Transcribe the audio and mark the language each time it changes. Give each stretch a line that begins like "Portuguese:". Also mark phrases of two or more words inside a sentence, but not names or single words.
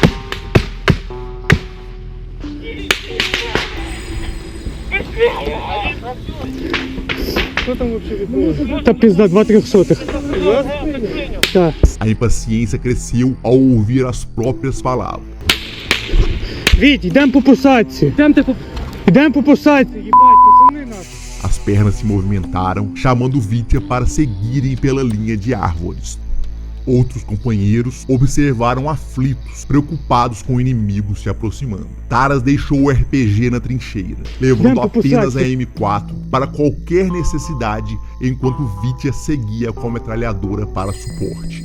Ukrainian: Та пізда, 2 300.
Portuguese: Tá. A impaciência cresceu ao ouvir as próprias palavras.
Ukrainian: Вить, йдем по посадці. Йдем по посадці, їбать, пацани нас.
Portuguese: As pernas se movimentaram, chamando Vitya para seguirem pela linha de árvores. Outros companheiros observaram aflitos, preocupados com o inimigo se aproximando. Taras deixou o RPG na trincheira, levando apenas a M4 para qualquer necessidade, enquanto Vitya seguia com a metralhadora para suporte.